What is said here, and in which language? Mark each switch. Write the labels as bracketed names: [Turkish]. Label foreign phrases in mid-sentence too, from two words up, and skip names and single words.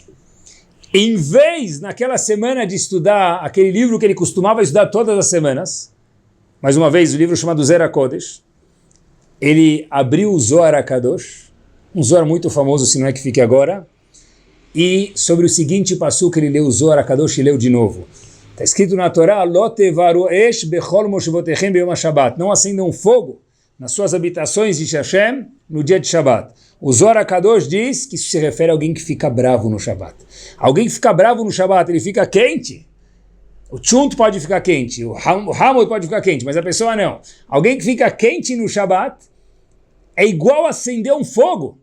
[Portuguese] Em vez, naquela semana, de estudar aquele livro que ele costumava estudar todas as semanas, mais uma vez, o livro chamado Zera Kodesh, ele abriu o Zohar HaKadosh, um Zohar muito famoso, se não é que fique agora, e sobre o seguinte passuco ele leu o Zohar HaKadosh e leu de novo. Está escrito na Torá, [Hebrew] Lo tevaru esh bechol moshevotechem beyom HaShabbat, [Portuguese] não acendam fogo nas suas habitações de Hashem no dia de Shabbat. O Zohar HaKadosh diz que isso se refere a alguém que fica bravo no Shabbat. Alguém que fica bravo no Shabbat, ele fica quente. O tchunt pode ficar quente, o hamod pode ficar quente, mas a pessoa não. Alguém que fica quente no Shabbat é igual a acender um fogo.